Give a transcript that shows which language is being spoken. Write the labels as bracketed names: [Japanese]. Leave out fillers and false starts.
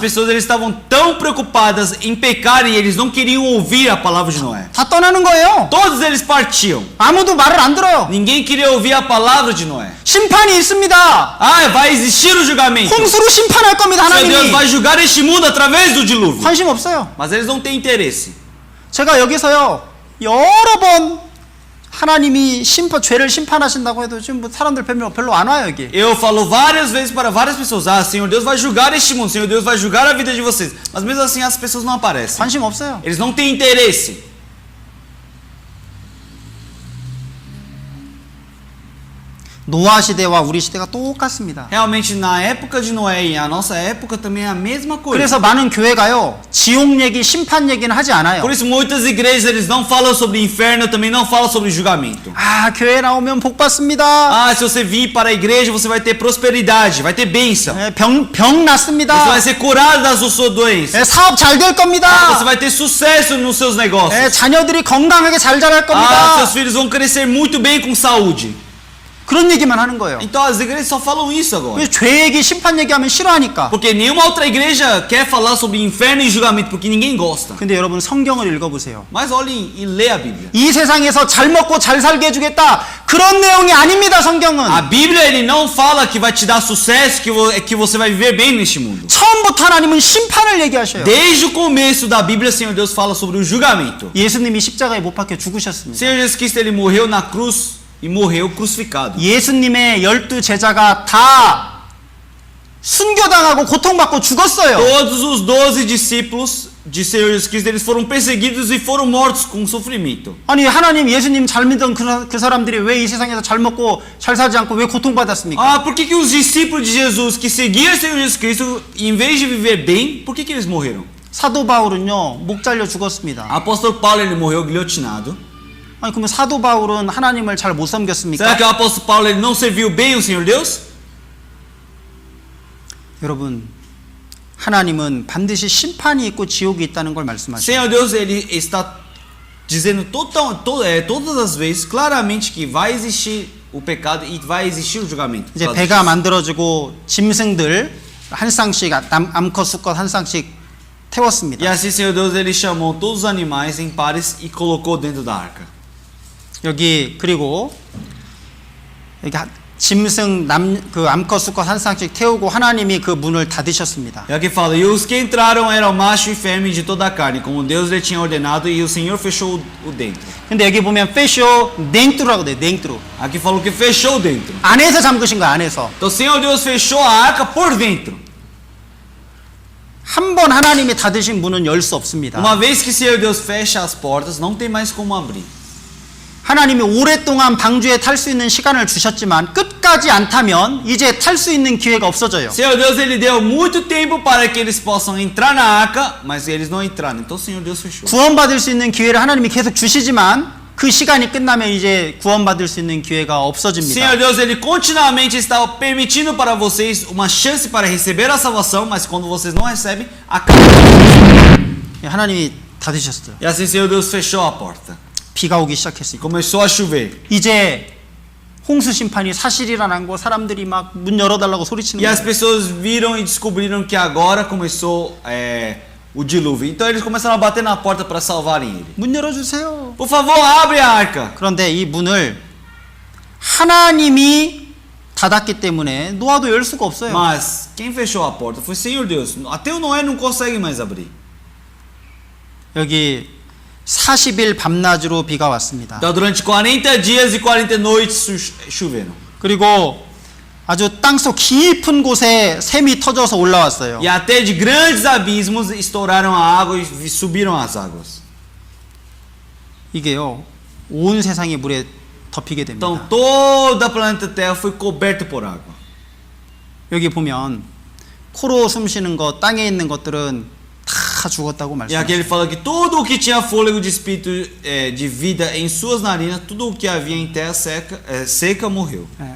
[Portuguese] pessoas eles estavam tão preocupadas em pecar e eles não queriam ouvir a palavra de Noé. [Korean] 다 떠나는 거예요. [Portuguese] Todos eles partiam. [Korean] 아무도 말을 안 들어요. [Portuguese] Ninguém queria ouvir a palavra de Noé. [Korean] 심판이 있습니다. [Portuguese] Ah, vai existir o julgamento. [Korean] 홍수로 심판할 겁니다. [Portuguese] Senhor Deus [Korean] 하나님이. [Portuguese] vai julgar este mundo através do dilúvio. [Korean] 관심 없어요. [Portuguese] Mas eles não têm interesse. [Korean] 제가 여기서요 여러 번 하나님이 죄를 심판하신다고 해도 지금 뭐 사람들 별로 안 와요 여기. [Portuguese] Eu falo várias vezes para várias pessoas: ah, Senhor Deus vai julgar este mundo, Senhor Deus vai julgar a vida de vocês. Mas mesmo assim as pessoas não aparecem. [Korean] 관심 없어요. [Portuguese] Eles não têm interesse. [Korean] 노아 시대와 우리 시대가 똑같습니다. [Portuguese] Realmente na época de Noé e a nossa época também é a mesma coisa. [Korean] 그래서 많은 교회가요 지옥 얘기, 심판 얘기는 하지 않아요. [Portuguese] Por isso muitas igrejas eles não falam sobre inferno, também não falam sobre julgamento. [Korean] 아 교회 나오면 복 받습니다. [Portuguese] Ah, se você vir para a igreja você vai ter prosperidade, vai ter bênção. [Korean] 병 낫습니다. [Portuguese] Você vai ser curado das suas doenças. [Korean] 사업 잘 될 겁니다. [Portuguese] Você vai ter sucesso nos seus negócios. [Korean] 자녀들이 건강하게 잘 자랄 [Portuguese] Ah, [Korean] 겁니다. [Portuguese] seus filhos vão crescer muito bem com saúde. [Korean] 그런 얘기만 하는 거예요. [Portuguese] Então as igrejas só falam isso agora. [Korean] 왜 죄 얘기, 심판 얘기하면 싫어하니까. [Portuguese] Porque nenhuma outra igreja quer falar sobre inferno e julgamento, porque ninguém gosta. [Korean] 근데 여러분 성경을 읽어보세요. [Portuguese] Mas olhem e lê a Bíblia. [Korean] 이 세상에서 잘 먹고 잘 살게 해주겠다. 그런 내용이 아닙니다. 성경은. [Portuguese] A Bíblia ele não fala que vai te dar sucesso, que você vai viver bem neste mundo. [Korean] 처음부터 하나님은 심판을 얘기하셔요. [Portuguese] Desde o começo da Bíblia, Senhor Deus fala sobre o julgamento. [Korean] 예수님이 십자가에 못 박혀 죽으셨습니다. [Portuguese] Senhor Jesus Cristo ele morreu na cruz e morreu crucificado. [Korean] 예수님의 12 제자가 다 순교당하고 고통받고 죽었어요. [Portuguese] Todos os 12 discípulos de Senhor Jesus Cristo eles foram perseguidos e foram mortos com sofrimento. [Korean] 아니 하나님 예수님 잘 믿던 그 사람들이 왜 이 세상에서 잘 먹고 잘 살지 않고 왜 고통받았습니까? [Portuguese] Ah, por que os discípulos de Jesus que seguiam Senhor Jesus Cristo, em vez de viver bem, por que eles morreram? [Korean] 사도 바울은요 목 잘려 죽었습니다. [Portuguese] Apóstolo Paulo ele morreu guilhotinado. [Korean] 아니 그러면 사도 바울은 하나님을 잘 못 섬겼습니까? [Portuguese] Será que o apóstolo Paulo ele não serviu bem o Senhor Deus? [Korean] 여러분 하나님은 반드시 심판이 있고 지옥이 있다는 걸 [Portuguese] O [Korean] 말씀하시죠. [Portuguese] Senhor Deus ele está dizendo todas as vezes claramente que vai existir o pecado e vai existir o julgamento. [Korean] 이제 배가 만들어지고 짐승들 한 쌍씩 암컷 수컷 한 쌍씩 태웠습니다. [Portuguese] E assim, Senhor Deus, ele chamou todos os animais em pares e colocou dentro da arca. [Korean] 여기 그리고 여기 짐승 그 암컷 수컷 한 쌍씩 태우고 하나님이 그 문을 닫으셨습니다. [Portuguese] E aqui fala, e os que entraram eram macho e fêmea de toda a carne, como Deus lhe tinha ordenado, e o Senhor fechou o dentro. [Korean] 근데 여기 보면 [Portuguese] fechou dentro [Korean] 라고 돼. [Portuguese] dentro. Aqui falou que fechou dentro. [Korean] 안에서 잠그신 거야, 안에서. [Portuguese] Então o Senhor Deus fechou a arca por dentro. [Korean] 한 번 하나님이 닫으신 문은 열 수 없습니다. [Portuguese] Uma vez que o Senhor Deus fecha as portas, não tem mais como abrir. [Korean] 하나님이 오랫동안 방주에 탈 수 있는 시간을 주셨지만 끝까지 안 타면 이제 탈 수 있는 기회가 없어져요. [Portuguese] Senhor Deus ele deu muito tempo para que eles possam entrar na arca, mas eles não entraram. Então o Senhor Deus fechou. [Korean] 구원받을 수 있는 기회를 하나님이 계속 주시지만 그 시간이 끝나면 이제 구원받을 수 있는 기회가 없어집니다. [Portuguese] Senhor Deus ele continuamente está permitindo para vocês uma chance para receber a salvação, mas quando vocês não recebem, acaba. [Korean] 하나님이 닫으셨어요. [Portuguese] E assim o Senhor Deus fechou a porta. [Korean] 비가 오기 [Portuguese] E [Korean] 시작했어요. [Portuguese] começou a chover. [Korean] 이제 홍수 심판이 사실이라는 거 사람들이 막 문 열어달라고 소리치는 [Portuguese] E as [Korean] 거예요. [Portuguese] pessoas viram e descobriram que agora começou o dilúvio. Então eles começaram a bater na porta para salvarem ele. [Korean] 문 열어주세요. [Portuguese] Por favor, abre a arca. [Korean] 그런데 이 문을 하나님이 닫았기 때문에 노아도 열 수가 없어요. [Portuguese] Mas quem fechou a porta foi o Senhor Deus. Até o Noé não consegue mais abrir. [Korean] 여기 40일 밤낮으로 비가 왔습니다. [Portuguese] Então durante 40 dias e 40 noites choveram. [Korean] 그리고 아주 땅속 깊은 곳에 샘이 터져서 올라왔어요. [Portuguese] E até de grandes abismos estouraram a água e subiram as águas. [Korean] 이게요 온 세상이 물에 덮이게 됩니다. [Portuguese] Então toda a planeta Terra foi coberta por água. [Korean] 여기 보면 코로 숨쉬는 것, 땅에 있는 것들은 다 죽었다고 [Portuguese] E aqui [Korean] 말씀하셨어요. [Portuguese] ele fala que tudo o que tinha fôlego de espírito de vida em suas narinas, tudo o que havia em terra seca morreu.